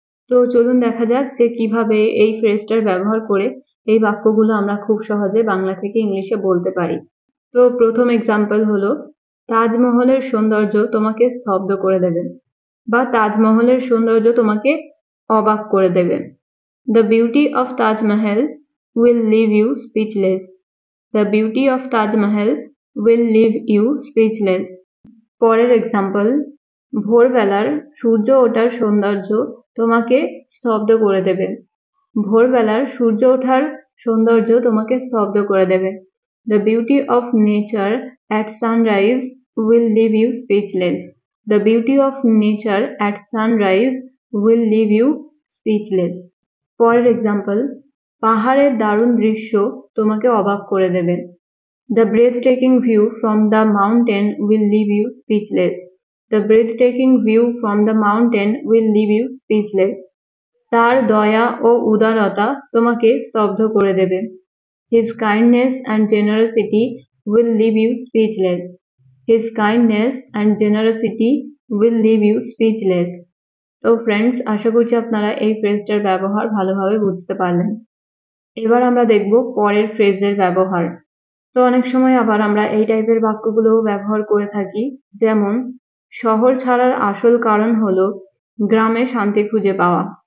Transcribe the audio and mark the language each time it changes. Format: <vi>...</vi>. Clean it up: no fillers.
<bn>তো চলুন দেখা যাক যে কিভাবে এই ফ্রেজটার ব্যবহার করে এই বাক্যগুলো আমরা খুব সহজে বাংলা থেকে ইংলিশে বলতে পারি। তো প্রথম এক্সাম্পল হলো তাজমহলের সৌন্দর্য তোমাকে স্তব্ধ করে দেবে, বা তাজমহলের সৌন্দর্য তোমাকে অবাক করে দেবে।</bn> <en>The beauty of Taj Mahal will leave you speechless. The beauty of Taj Mahal will leave you speechless.</en> <bn>পরের এক্সাম্পল, ভোরবেলার সূর্য ওঠার সৌন্দর্য তোমাকে স্তব্ধ করে দেবে। ভোরবেলার সূর্য ওঠার সৌন্দর্য তোমাকে স্তব্ধ করে দেবে।</bn> <en>The beauty of nature at sunrise will leave you speechless. The beauty of nature at sunrise will leave you speechless.</en> <bn>পরের এক্সাম্পল, পাহাড়ের দারুণ দৃশ্য তোমাকে অবাক করে দেবে।</bn> <en>The breathtaking view from the mountain will leave you speechless. The breathtaking view from the mountain will leave you speechless.</en> <bn>তার দয়া ও উদারতা তোমাকে স্তব্ধ করে দেবে।</bn> <en>His kindness and generosity will leave you speechless. His kindness and generosity will leave you speechless.</en> <bn>তো friends, আশা করছি আপনারা এই ফ্রেজটার ব্যবহার ভালোভাবে বুঝতে পারলেন। এবার আমরা দেখব পরের ফ্রেজের ব্যবহার। তো অনেক সময় আবার আমরা এই টাইপের বাক্যগুলো ব্যবহার করে থাকি, যেমন শহর ছাড়ার আসল কারণ হলো গ্রামে শান্তি খুঁজে পাওয়া।</bn>